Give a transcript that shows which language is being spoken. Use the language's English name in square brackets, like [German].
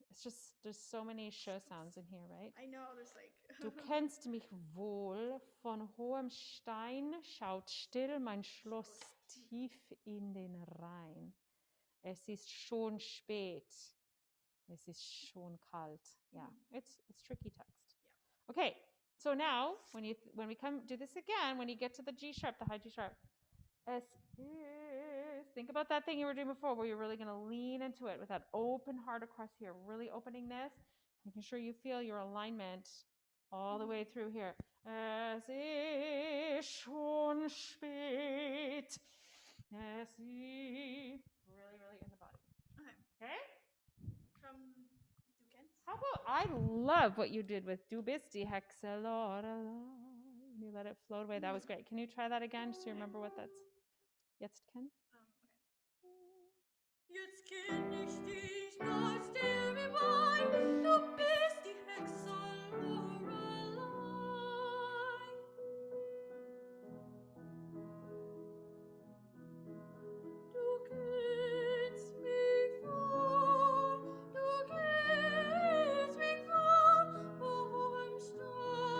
[English] It's just, there's so many sh sounds in here, right? I know. There's like. [German] Du kennst mich wohl, von hohem Stein schaut still mein Schloss tief in den Rhein. Es ist schon spät. Es ist schon kalt. [English] Yeah, it's tricky text. Yeah. Okay, so now when we come do this again, when you get to the G sharp, the high G sharp, [German] es ist. [English] Think about that thing you were doing before, where you're really going to lean into it with that open heart across here, really opening this, making sure you feel your alignment all the way through here. [German] Es ist schon spät. Es ist [English] really in the body. Okay? From Duquesne. How about, I love what you did with [German] Du bist die Hexe Lorelei. [English] You let it float away. That was great. Can you try that again just to remember what that's? [German] Jetzt Ken? [English] Okay. [German] Jetzt kenn ich dich, da stell mir bei, du bist die Hexe Lorelei. Du kennst mich von hohem Stein